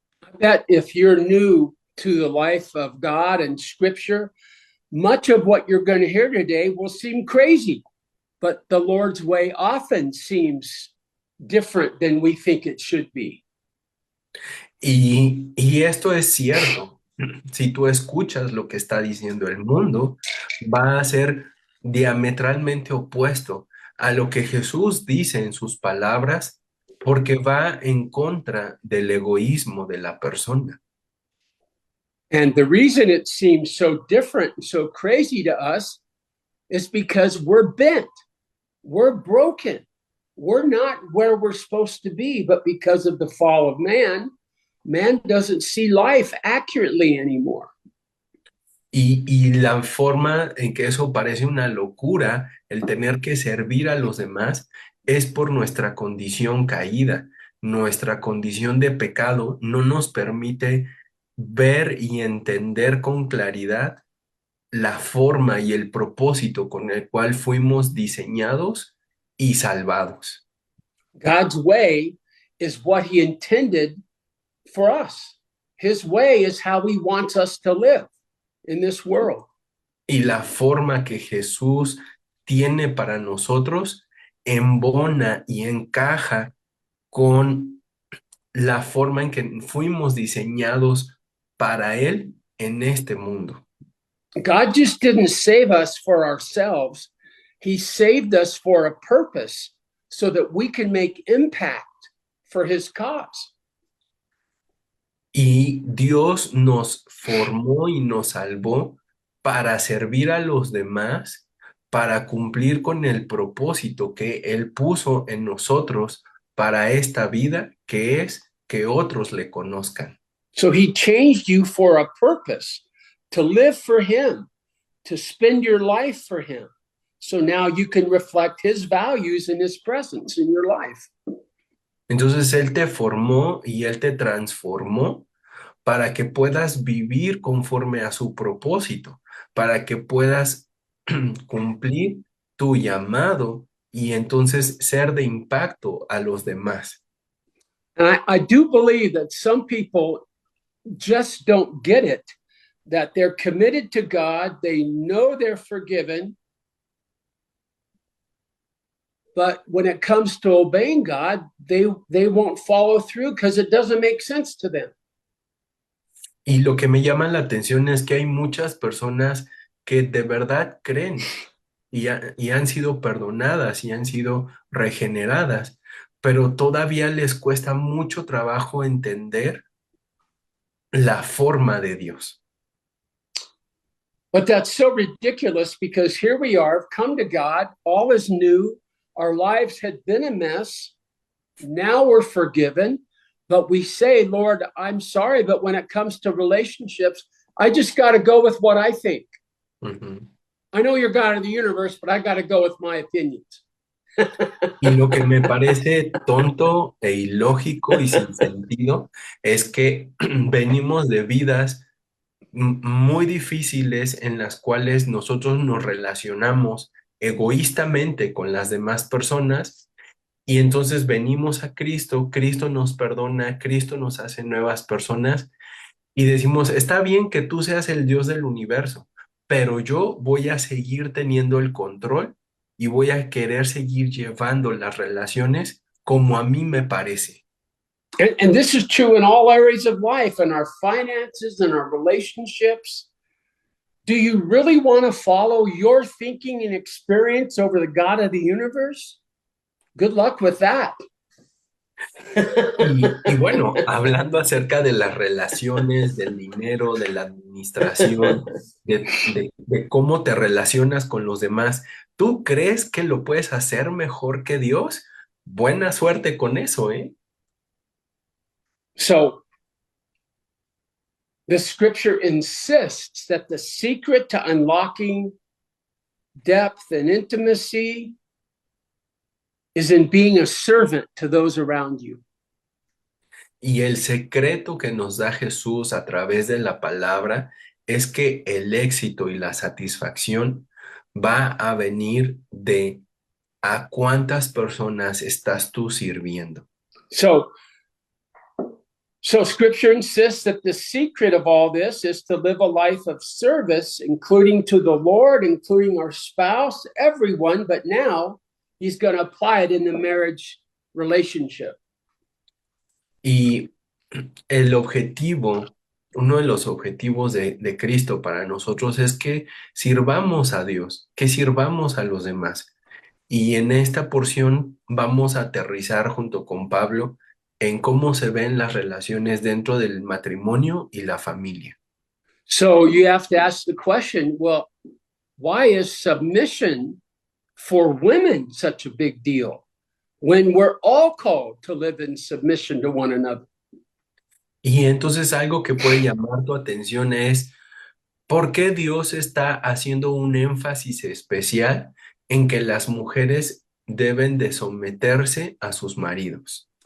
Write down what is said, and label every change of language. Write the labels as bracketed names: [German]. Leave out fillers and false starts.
[English] I bet if you're new to the life of God and Scripture, much of what you're going to hear today will seem crazy, but the Lord's way often seems different than we think it should be. [Spanish] Y esto es cierto. Si tú escuchas lo que está diciendo el mundo, va a ser diametralmente opuesto a lo que Jesús dice en sus palabras, porque va en contra del egoísmo de la persona. [English] And the reason it seems so different and so crazy to us is because we're bent, we're broken, we're not where we're supposed to be, but because of the fall of man, man doesn't see life accurately anymore. [Spanish] Y la forma en que eso parece una locura, el tener que servir a los demás, es por nuestra condición caída. Nuestra condición de pecado no nos permite ver y entender con claridad la forma y el propósito con el cual fuimos diseñados y salvados. [English] God's way is what he intended for us. His way is how he wants us to live in this world. [Spanish] Y la forma que Jesús tiene para nosotros embona y encaja con la forma en que fuimos diseñados para Él en este mundo. [English] God just didn't save us for ourselves. He saved us for a purpose so that we can make impact for his cause. [Spanish] Y Dios nos formó y nos salvó para servir a los demás, para cumplir con el propósito que Él puso en nosotros para esta vida, que es que otros le conozcan. [English] So he changed you for a purpose, to live for him, to spend your life for him. So now you can reflect his values and his presence in your life. [Spanish] Entonces Él te formó y Él te transformó para que puedas vivir conforme a su propósito, para que puedas cumplir tu llamado y entonces ser de impacto a los demás. [English] And I do believe that some people just don't get it, that they're committed to God, they know they're forgiven, but when it comes to obeying God, they won't follow through because it doesn't make sense to them. [Spanish] Y lo que me llama la atención es que hay muchas personas que de verdad creen y han sido perdonadas y han sido regeneradas, pero todavía les cuesta mucho trabajo entender la forma de Dios. [English] But that's so ridiculous because here we are, come to God, all is new, our lives had been a mess, now we're forgiven, but we say, Lord, I'm sorry, but when it comes to relationships, I just got to go with what I think. Ujú. I know you're God of the universe, but I got to go with my opinions. [Spanish] Y lo que me parece tonto e ilógico y sin sentido es que venimos de vidas muy difíciles en las cuales nosotros nos relacionamos egoístamente con las demás personas y entonces venimos a Cristo, Cristo nos perdona, Cristo nos hace nuevas personas y decimos, está bien que tú seas el Dios del universo, pero yo voy a seguir teniendo el control y voy a querer seguir llevando las relaciones como a mí me parece. [English] And this is true in all areas of life, in our finances, in our relationships. Do you really want to follow your thinking and experience over the God of the universe? Good luck with that. [Spanish] Y bueno, hablando acerca de las relaciones, del dinero, de la administración, de cómo te relacionas con los demás, ¿tú crees que lo puedes hacer mejor que Dios? Buena suerte con eso, ¿eh? [English] So the scripture insists that the secret to unlocking depth and intimacy is in being a servant to those around you. [Spanish] Y el secreto que nos da Jesús a través de la palabra es que el éxito y la satisfacción va a venir de a cuántas personas estás tú sirviendo. [English] So scripture insists that the secret of all this is to live a life of service, including to the Lord, including our spouse, everyone, but now he's going to apply it in the marriage relationship. [Spanish] Y el objetivo, uno de los objetivos de Cristo para nosotros es que sirvamos a Dios, que sirvamos a los demás. Y en esta porción vamos a aterrizar junto con Pablo en cómo se ven las relaciones dentro del matrimonio y la familia. [English] So you have to ask the question, well, why is submission for women such a big deal when we're all called to live in submission to one another? [Spanish] Y entonces algo que puede llamar tu atención es ¿por qué Dios está haciendo un énfasis especial en que las mujeres deben de someterse a sus maridos?